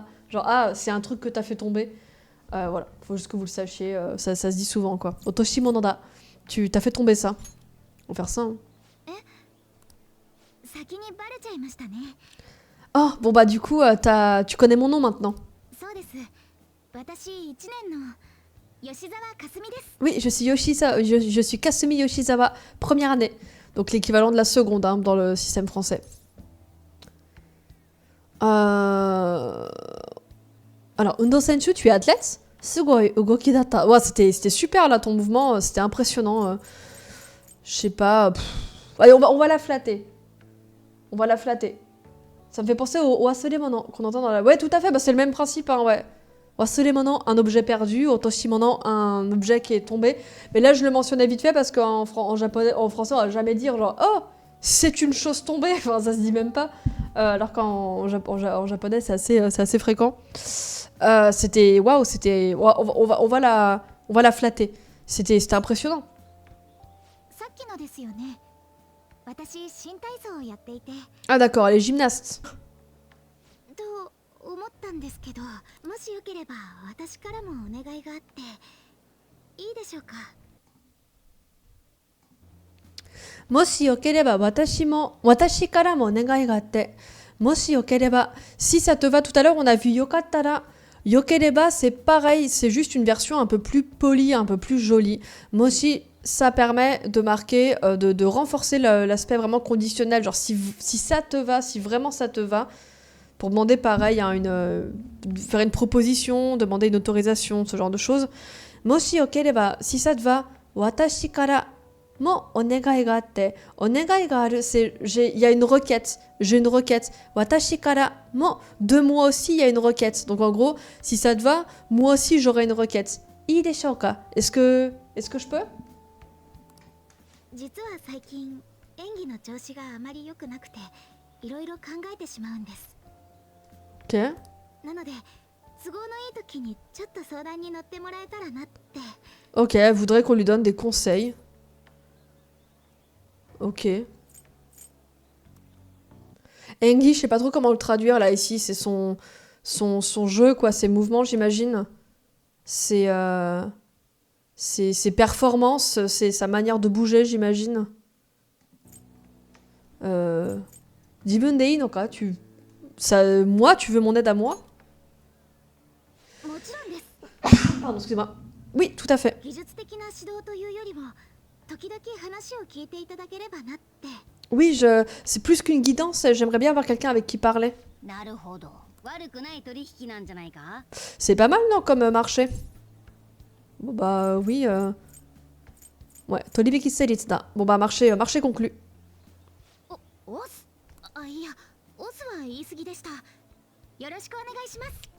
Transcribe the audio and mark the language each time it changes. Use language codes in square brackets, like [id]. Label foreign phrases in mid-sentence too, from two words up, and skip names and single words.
[fr] Genre, ah, c'est un truc que t'as fait tomber. Voilà, faut juste que vous le sachiez, ça se dit souvent, quoi. [ja] 落とし物だ. [fr] Tu t'as fait tomber ça. On va faire ça, hein. Oh, bon bah du coup, tu connais mon nom maintenant. [ja] そうです。私1年の吉沢かすみです。 [fr] Oui, je suis je suis Kasumi Yoshizawa, première année. Donc l'équivalent de la seconde hein, dans le système français. Alors, [ja] 運動選手, [fr] tu es athlète? [ja] すごい動きだった. [fr] Ouais, c'était super là ton mouvement, c'était impressionnant. Je sais pas. Allez, on va la flatter. On va la flatter. Ça me fait penser au Aselemono qu'on entend dans la. Ouais, tout à fait, bah, c'est le même principe, hein, ouais. Aselemono, un objet perdu, Otoshimono, un objet qui est tombé. Mais là, je le mentionnais vite fait parce qu'en japonais, en français, on va jamais dire genre oh, c'est une chose tombée. Enfin, ça se dit même pas. Alors qu'en en japonais, c'est assez fréquent. C'était waouh, c'était on va la flatter. C'était impressionnant. [ja] さっきのですよね。私新体操をやっていて [fr] Ah d'accord, elle est gymnaste. [ja] と思ったんですけど、もしよければ私からもお願いがあっていいでしょうか。もし良ければ私からもお願いがあって. もし良ければ. [fr] Si ça te va, tout à l'heure on a vu yokattara. Yokereba c'est pareil, c'est juste une version un peu plus polie, un peu plus jolie. Moshi, ça permet de marquer, de renforcer l'aspect vraiment conditionnel. Genre si ça te va, si vraiment ça te va. Pour demander pareil, hein, faire une proposition, demander une autorisation, ce genre de choses. [ja] もし良ければ, [fr] si ça te va, [ja] 私から. もお願いがあって. お願いがある, [fr] c'est il y a une requête. J'ai une requête. [ja] 私からも, [fr] de moi aussi il y a une requête. Donc en gros, si ça te va, moi aussi j'aurai une requête. [ja] いいでしょうか? [fr] Est-ce que je peux? [ja] 実は最近演技の調子があまり良くなくていろいろ考えてしまうんです。 [fr] Ok. [ja] なので都合のいい時にちょっと相談に乗ってもらえたらなって。 [fr] Ok, elle voudrait qu'on lui donne des conseils. Ok. Engi, je sais pas trop comment le traduire là ici, c'est son jeu quoi, ses mouvements j'imagine. C'est ses performances, c'est sa manière de bouger j'imagine. [ja] 自分でいいのか? [fr] Moi, tu veux mon aide à moi? [ja] もちろんです。 [fr] Pardon, excuse-moi. Oui, tout à fait. [ja] 技術的な指導というよりも時々話を聞いていただければなって。 [fr] Oui, c'est plus qu'une guidance, j'aimerais bien avoir quelqu'un avec qui parler. [ja] なるほど。悪くない取引なんじゃないか。 [fr] C'est pas mal, non, comme marché? Bon bah oui. Ouais, [ja] 取引成立だ. [fr] Bon bah marché conclu. [ja] オス、あ、いや、オスは言い過ぎでした。よろしくお願いします。